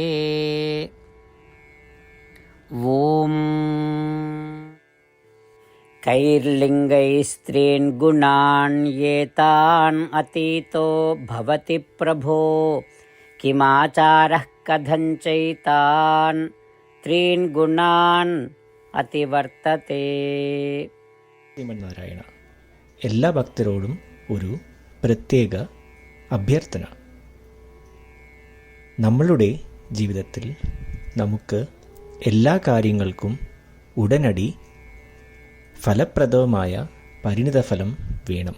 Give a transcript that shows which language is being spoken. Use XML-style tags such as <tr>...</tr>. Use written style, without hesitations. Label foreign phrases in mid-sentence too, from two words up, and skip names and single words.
<sa>ॐ कैर्लिङ्गैस्त्रीन् गुणान् एतान् अतीतो भवति प्रभो किमाचारः कथं चैतान् त्रीन् गुणान् അതിവർത്തതേ.</sa> <ml>ശ്രീമന്നാരായണ, എല്ലാ ഭക്തരോടും ഒരു പ്രത്യേക അഭ്യർത്ഥന. നമ്മളുടെ ജീവിതത്തിൽ നമുക്ക് എല്ലാ കാര്യങ്ങൾക്കും ഉടനടി ഫലപ്രദമായ പരിണിതഫലം വേണം.</ml>